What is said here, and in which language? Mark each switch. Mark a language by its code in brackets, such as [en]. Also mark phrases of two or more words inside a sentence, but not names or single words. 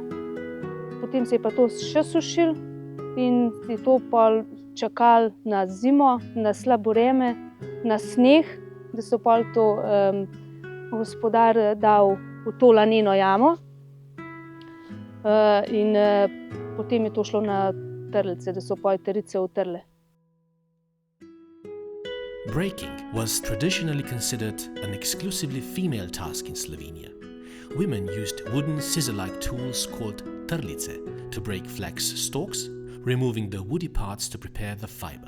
[sl] Potem se je pa to še sušil in je to pol čakali na zimo, na slabo vreme, na sneg, da so pol to gospodar dal v to laneno jamo. In potem je to šlo na trlice, da so pol trice utrle. [en] Breaking was traditionally considered an exclusively female task in Slovenia. Women used wooden scissor-like tools called trlice to break flax stalks, removing the woody parts to prepare the fiber.